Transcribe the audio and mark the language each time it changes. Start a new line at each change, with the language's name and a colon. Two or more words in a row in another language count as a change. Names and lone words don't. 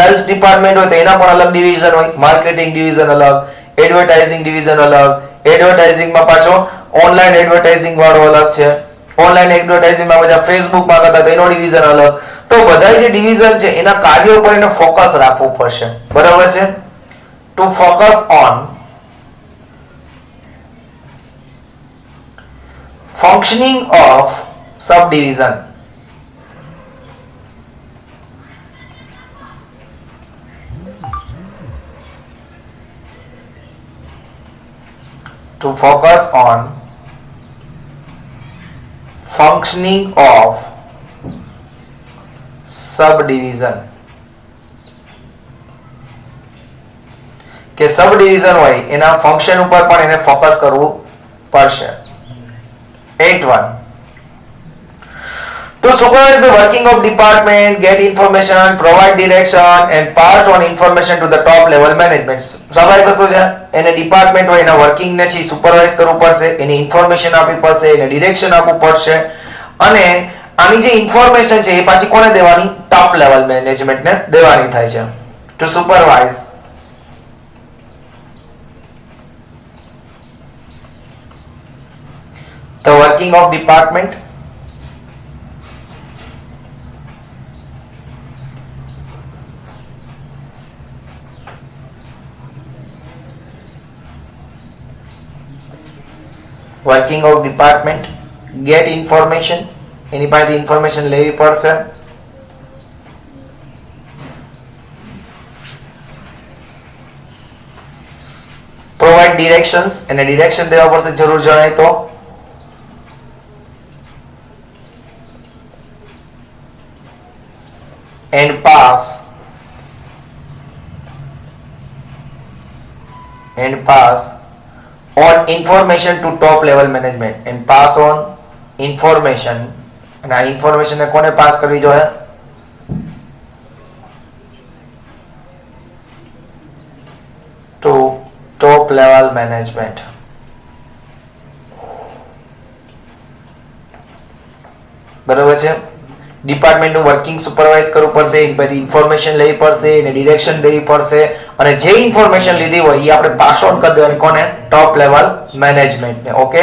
English: sales department
Gujarati: હોય તો એના પણ અલગ ડિવિઝન હોય,
English: marketing division
Gujarati: અલગ,
English: advertising division
Gujarati: અલગ, એડવર્ટાઇઝિંગમાં પાછો
English: online advertising
Gujarati: વાળો અલગ છે,
English: online advertising
Gujarati: બધા ફેસબુકમાં કરતા તો એનો ડિવિઝન અલગ. તો બધા જે ડિવિઝન છે એના કાર્યો પર એને ફોકસ રાખવું પડશે. બરાબર છે.
English: to focus on functioning of subdivision. To focus on functioning of subdivision.
Gujarati: કે સબડિવિઝન હોય એના ફંક્શન ઉપર પણ એને ફોકસ કરવું પડશે.
English: 8.1 To supervise the working of department, get information, provide direction and pass on information to the top level management.
Gujarati: સ્વાભાવિક વસ્તુ છે, એને ડિપાર્ટમેન્ટ હોય એના વર્કિંગ ને છે સુપરવાઇઝ કરવું પડશે, એને ઇન્ફોર્મેશન આપવી પડશે, એને ડિરેક્શન આપવું પડશે અને આની જે ઇન્ફોર્મેશન છે એ પાછી કોને દેવાની,
English: top level management
Gujarati: ને દેવાની થાય છે.
English: to supervise the working of department, working of department, get information,
Gujarati: એની પાસેથી ઇન્ફોર્મેશન લેવી પડશે,
English: provide directions
Gujarati: એને ડિરેક્શન દેવા પડશે જરૂર જણાય તો,
English: and pass on information to top level management and pass on information
Gujarati: અને આ ઇન્ફોર્મેશન ને કોને પાસ કરવી જોઈએ,
English: to top level management.
Gujarati: બરાબર છે. ડિપાર્ટમેન્ટનું વર્કિંગ સુપરવાઇઝ કરવું પડશે, એની બધી ઇન્ફોર્મેશન લેવી પડશે, એને ડિરેક્શન દેવી પડશે, અને જે ઇન્ફોર્મેશન લીધી હોય એ આપણે
English: pass on
Gujarati: કરી દેવાની કોને?
English: top level management.
Gujarati: ઓકે.